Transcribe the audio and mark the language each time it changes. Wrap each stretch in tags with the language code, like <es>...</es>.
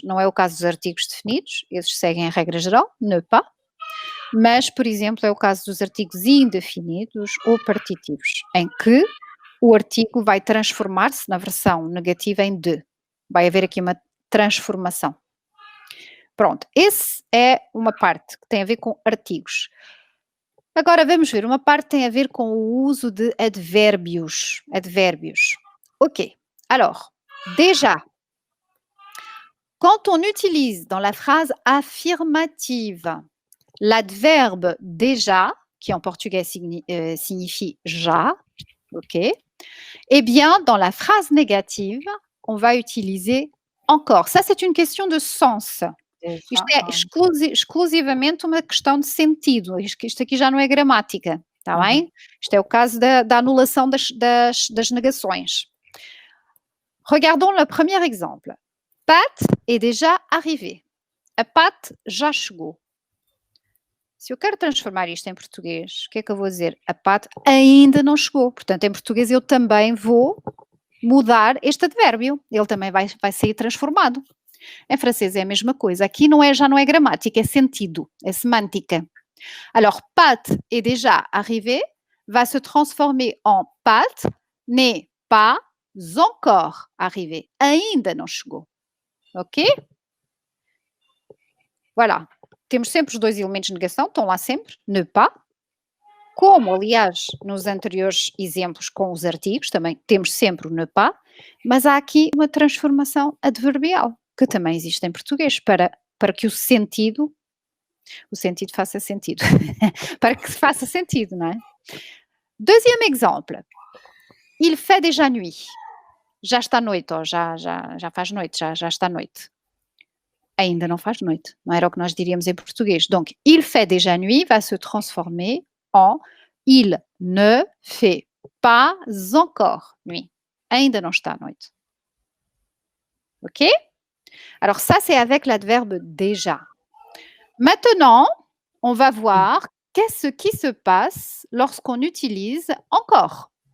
<pt>Não é o caso dos artigos definidos, esses seguem a regra geral, ne pas, mas, por exemplo, é o caso dos artigos indefinidos ou partitivos, em que o artigo vai transformar-se na versão negativa em de. Vai haver aqui uma transformação. Pronto, esse é uma parte que tem a ver com artigos. Agora vamos ver, uma parte tem a ver com o uso de advérbios.</pt> <fr>Ok, alors, déjà, quand on utilise dans la phrase affirmative l'adverbe déjà, qui en portugais signifie já, ok, eh bien, dans la phrase négative, on va utiliser encore. Ça, c'est une question de sens.</fr> <pt>Isto é exclusivamente uma questão de sentido. Isto aqui já não é gramática, está bem? Isto é o caso da anulação das negações.</pt> <fr>Regardons le premier exemple. Pat est déjà arrivé.</fr> <pt>A Pat já chegou. Se eu quero transformar isto em português, o que é que eu vou dizer? A Pat ainda não chegou. Portanto, em português eu também vou mudar este advérbio. Ele também vai sair transformado. Em francês é a mesma coisa. Aqui já não é gramática, é sentido, é semântica.</pt> <fr>Alors, Pat est déjà arrivé va se transformer en Pat n'est pas encore arrivé.</fr> <pt>Ainda não chegou. Ok?</pt> <fr>Voilà.</fr> <pt>Temos sempre os 2 elementos de negação, estão lá sempre, ne pas. Como, aliás, nos anteriores exemplos com os artigos, também temos sempre o ne pas, mas há aqui uma transformação adverbial, que também existe em português, para que o sentido faça sentido. Para que faça sentido, não é?</pt> <fr>Deuxième exemple. Il fait déjà nuit.</fr> <pt>Já está noite, ou já faz noite, já está noite. Ainda não faz noite. Não era o que nós diríamos em português.</pt> <fr>Donc, il fait déjà nuit va se transformer en il ne fait pas encore nuit.</fr> <pt>Ainda não está à noite.</pt> <fr>OK? Alors ça, c'est avec l'adverbe déjà. Maintenant, on va voir qu'est-ce qui se passe lorsqu'on utilise encore.</fr>